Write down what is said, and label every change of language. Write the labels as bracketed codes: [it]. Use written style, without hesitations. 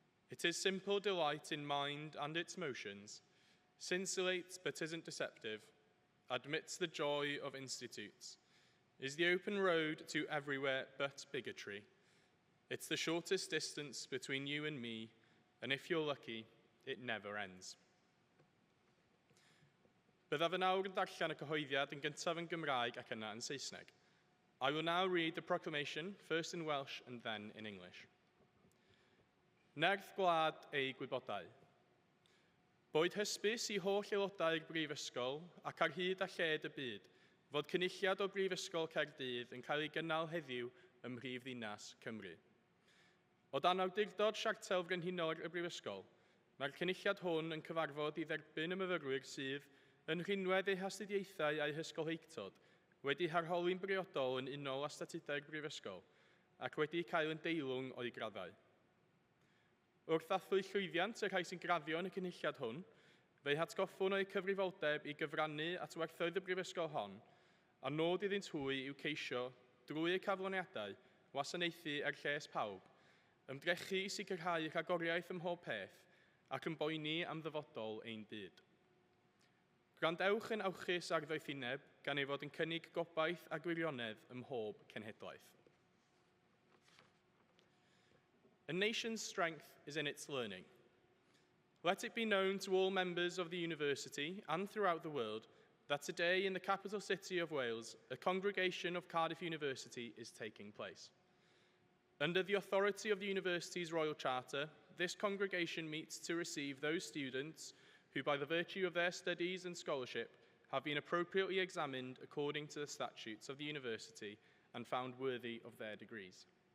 [en] It is simple delight in mind and its motions, scintillates but isn't deceptive, admits the joy of institutes, is the open road to everywhere but bigotry. It's the shortest distance between you and me, and if you're lucky, it never ends. [cy] Byddaf yn awr yn darllen y cyhoeddiad yn gyntaf yn Gymraeg ac yna yn Saesneg. [en] I will now read the proclamation, first in Welsh and then in English. [cy] Nerth gwlad ei gwybodau. Boed hysbys i holl aelodau'r Brifysgol ac ar hyd a lled y byd fod cynulliad o Brifysgol Caerdydd yn cael ei gynnal heddiw ym Mhrifddinas Cymru. O dan awdurdod siartel frenhinol y Brifysgol, mae'r cynulliad hwn yn cyfarfod i dderbyn y myfyrwyr sydd yn rhinwedd eu hastudiaethau a'u hysgolheictod wedi harholi'n briodol yn unol â statudau'r Brifysgol ac wedi cael yn deilwng o'i graddau. Wrth ddathlu llwyddiant y rhai sy'n graddio yn y cynulliad hwn, fe'i hatgoffwn o'i cyfrifoldeb i gyfrannu at werthoedd y Brifysgol hon, a nod iddynt hwy i'w ceisio, drwy eu cafloniadau, wasanaethu ar lles pawb, ymdrechu i sicrhau rhagoriaeth ym mhob peth ac yn boeni am ddyfodol ein byd. Gwrandewch yn awchus ar ddoethineb gan ei fod yn cynnig gobaith a gwirionedd ym mhob cenhedlaeth. [en] A nation's strength is in its learning. Let it be known to all members of the university and throughout the world that today in the capital city of Wales, a congregation of Cardiff University is taking place. Under the authority of the university's Royal Charter, this congregation meets to receive those students who, by the virtue of their studies and scholarship, have been appropriately examined according to the statutes of the university and found worthy of their degrees.